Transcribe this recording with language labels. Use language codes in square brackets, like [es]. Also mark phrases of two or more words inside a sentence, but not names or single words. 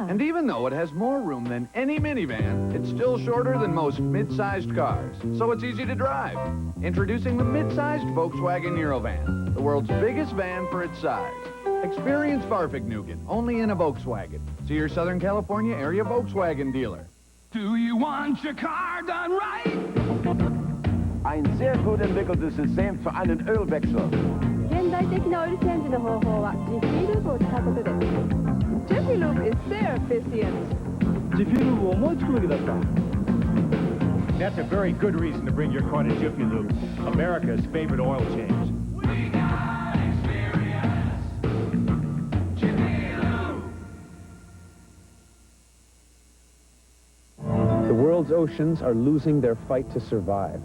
[en] And even though it has more room than any minivan, it's still shorter than most mid-sized cars, so it's easy to drive. Introducing the mid-sized Volkswagen Eurovan, the world's biggest van for its size. Experience Farfignugan, only in a Volkswagen. See your Southern California area Volkswagen dealer. Do you want your car done right? [de] Ein sehr gut entwickeltes System für einen Ölwechsel. [ja] 現代的なオイルチェンジの方法はジフィールブを使うことです。 [en] Jiffy Lube is sehr efficient. That's a very good reason to bring your car to Jiffy Lube, America's favorite oil change. The world's oceans are losing their fight to survive.